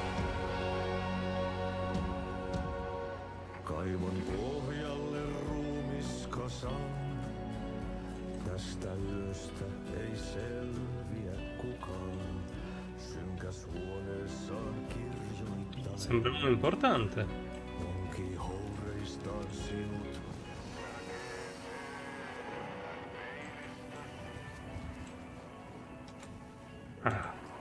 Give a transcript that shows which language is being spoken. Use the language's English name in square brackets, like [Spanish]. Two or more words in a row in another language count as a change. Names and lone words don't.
[Finnish] Kaivon pohjalle ruumiskasan. Tästä yöstä ei selviä kukaan. Synkäs huoneessaan kirjoittaa. [Italian] Sembra uno importante. [Finnish] Onki houreistaan sinut. Ah.